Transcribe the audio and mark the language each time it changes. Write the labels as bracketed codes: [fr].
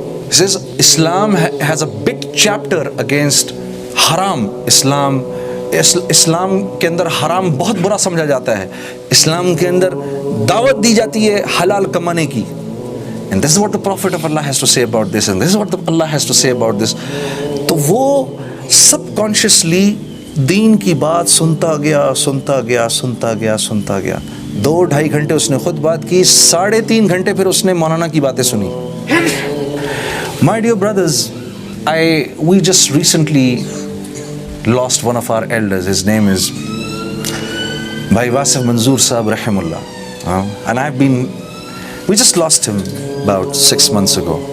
[en] He says, Islam has a big chapter against haram. Islam [hi] इस्लाम के अंदर हराम बहुत बुरा समझा जाता है, इस्लाम के अंदर दावत दी जाती है हलाल कमाने की। [en] And this is what the Prophet of Allah has to say about this, and this is what Allah has to say about this. [hi] तो वो सबकॉन्शियसली दीन की बात सुनता गया, सुनता गया, सुनता गया, सुनता गया। 2-2.5 घंटे उसने खुद बात की, 3.5 घंटे फिर उसने मौलाना की बातें सुनी। [en] My dear brothers, we just recently lost one of our elders. His name is Bhai Wasif Manzoor Sahab Rahimullah. And we just lost him about 6 months ago.